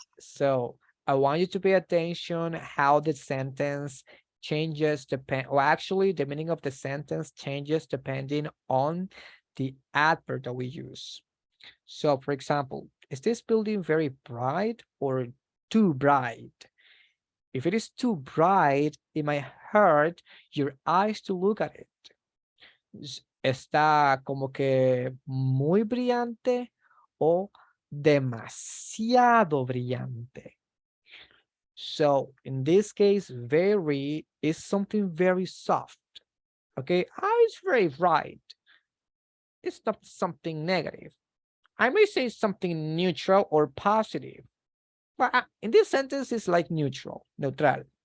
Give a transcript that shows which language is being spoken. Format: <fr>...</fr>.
<en>So I want you to pay attention how the sentence changes or actually the meaning of the sentence changes depending on the adverb that we use. So for example, is this building very bright or too bright? If it is too bright, it might hurt your eyes to look at it.</en> <es>Está como que muy brillante o demasiado brillante.</es> <en>So in this case, very is something very soft. Okay, it's very bright. It's not something negative. I may say something neutral or positive. But in this sentence, it's like neutral, neutral.</en>